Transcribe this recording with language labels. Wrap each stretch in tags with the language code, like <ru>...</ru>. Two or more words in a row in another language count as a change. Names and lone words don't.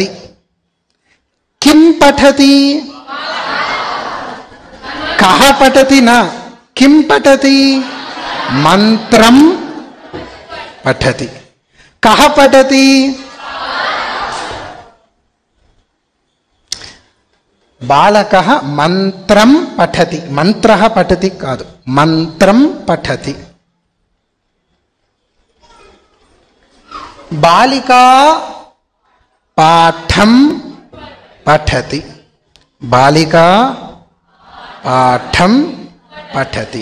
<sa>किं पठति? कः पठति न, किं पठति? मंत्रं पठति. कः पठति? బాలకః మంత్రం పఠతి. మంత్రః పఠతి కాదు, మంత్రం పఠతి. బాలికా పాఠం పఠతి. బాలికా పాఠం పఠతి.</sa>